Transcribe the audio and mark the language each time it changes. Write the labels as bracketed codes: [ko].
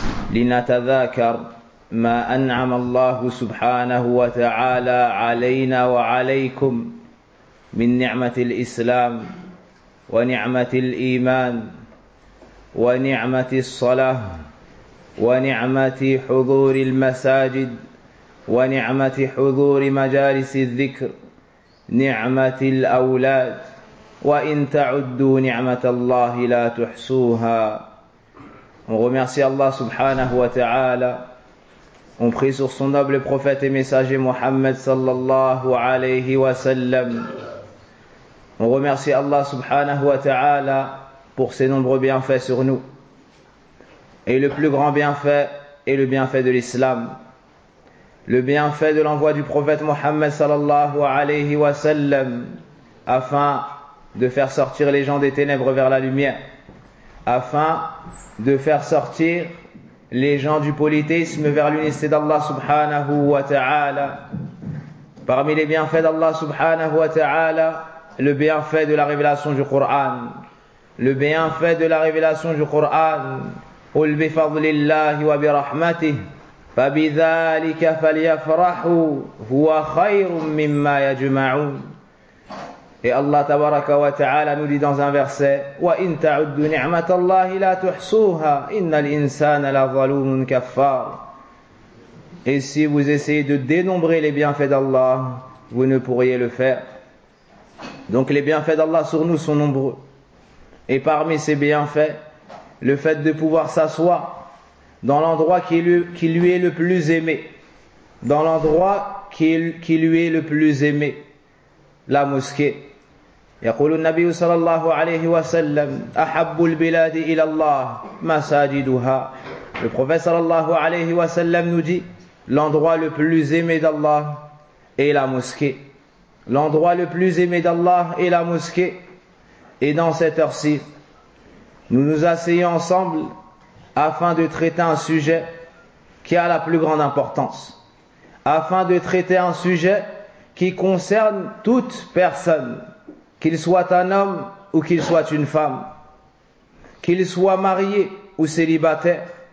[ar] لنتذاكر ما أنعم الله سبحانه وتعالى علينا وعليكم من نعمة الإسلام ونعمة الإيمان ونعمة الصلاة ونعمة حضور المساجد ونعمة حضور مجالس الذكر، نعمة الأولاد، وإن تعدوا نعمة الله لا تحصوها. ومرسي الله سبحانه وتعالى. [fr] On prie sur son noble prophète et messager Mohammed sallallahu alayhi wa sallam. On remercie Allah subhanahu wa ta'ala pour ses nombreux bienfaits sur nous. Et le plus grand bienfait est le bienfait de l'islam. Le bienfait de l'envoi du prophète Mohammed sallallahu alayhi wa sallam afin de faire sortir les gens des ténèbres vers la lumière. Afin de faire sortir les gens du polythéisme vers l'unicité d'Allah subhanahu wa ta'ala. Parmi les bienfaits d'Allah subhanahu wa ta'ala, le bienfait de la révélation du Qur'an. Le bienfait de la révélation du Qur'an. [ar] قُلْ بِفَضْلِ اللَّهِ وَبِرَحْمَتِهِ فَبِذَٰلِكَ فَلْيَفْرَحُوا هُوَ خَيْرٌ مِّمَّا يَجْمَعُونَ. [fr] Et Allah tabaraka wa ta'ala nous dit dans un verset: [ar] وَإِن تَعُدُّ نِعْمَةَ اللَّهِ لَا تُحْصُوهَا إِنَّ الْإِنسَانَ لَظَلُومٌ كَفَّارٌ. [fr] Et si vous essayez de dénombrer les bienfaits d'Allah, vous ne pourriez le faire. Donc les bienfaits d'Allah sur nous sont nombreux. Et parmi ces bienfaits, le fait de pouvoir s'asseoir dans l'endroit qui lui est le plus aimé, dans l'endroit qui lui est le plus aimé, la mosquée. [ar] يقول النبي صلى الله عليه وسلم أحب البلاد إلى الله مساجدها. [fr] Le prophète صلى الله عليه وسلم nous dit: l'endroit le plus aimé d'Allah est la mosquée. L'endroit le plus aimé d'Allah est la mosquée. Et dans cette heure-ci, nous nous asseyons ensemble afin de traiter un sujet qui a la plus grande importance, afin de traiter un sujet qui concerne toute personne, qu'il soit un homme ou qu'il soit une femme, qu'il soit marié ou célibataire.